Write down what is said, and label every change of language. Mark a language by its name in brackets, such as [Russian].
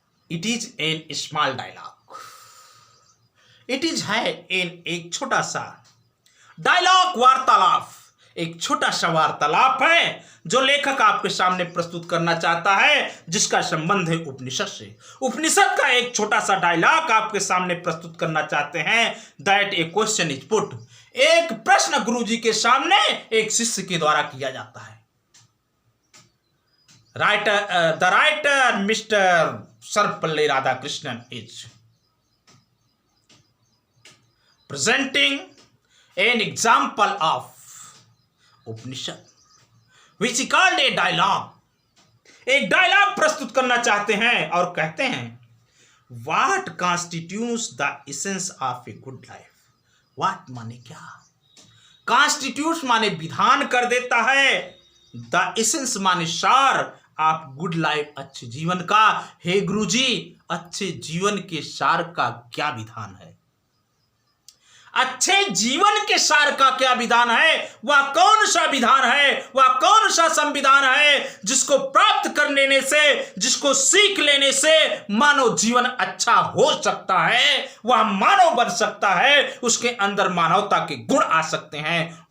[English] it is an small dialogue, [Hindi] it is है N एक छोटा सा डायलॉग, वार्तालाप, एक छोटा सा वार्तालाप है जो लेखक आपके सामने प्रस्तुत करना चाहता है, जिसका संबंध है उपनिषद से। उपनिषद का एक छोटा सा डायलॉग आपके सामने प्रस्तुत करना चाहते हैं। [English] that a question is put, [Hindi] एक प्रश्न गुरुजी के सामने एक शिष्य के द्वारा किया जाता है। [English] the writer mister Sarvepalli Radhakrishnan is presenting an example of Upanishad which he called a dialogue, [Hindi] एक डायलॉग प्रस्तुत करना चाहते हैं और कहते हैं [English] What constitutes the essence of a good life? [Hindi] What माने क्या? Constitutes माने विधान कर देता है, [English] The essence [Hindi] माने सार, आप [English] good life [Hindi] अच्छे जीवन का। हे गुरुजी, अच्छे जीवन के सार का क्या विधान है? अच्छे जीवन के सार का क्या विधान है? वह कौन सा विधान है, वह कौन सा संविधान है जिसको प्राप्त कर लेने से, जिसको सीख लेने से मानव जीवन अच्छा हो सकता है, वह मानव बन सकता है, उसके अंदर मानवता के गुण आ सकते हैं।